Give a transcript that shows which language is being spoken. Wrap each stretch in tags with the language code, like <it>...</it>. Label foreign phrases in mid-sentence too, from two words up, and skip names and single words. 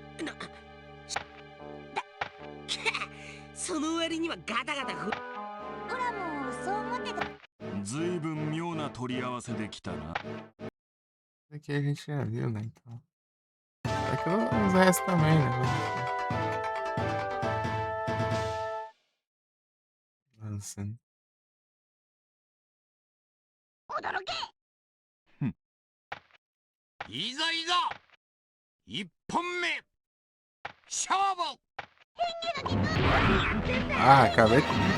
<ja>その割にはガタガタオラもそう思ってたずいぶん妙な取り合わせできたな</ja> <pt>Isso aqui a gente já viu, né? Então. É que os restos também, né? Nossa.</pt> <ja>驚けいざいざ一本目勝負</ja> <pt>Ah, acabei com</pt>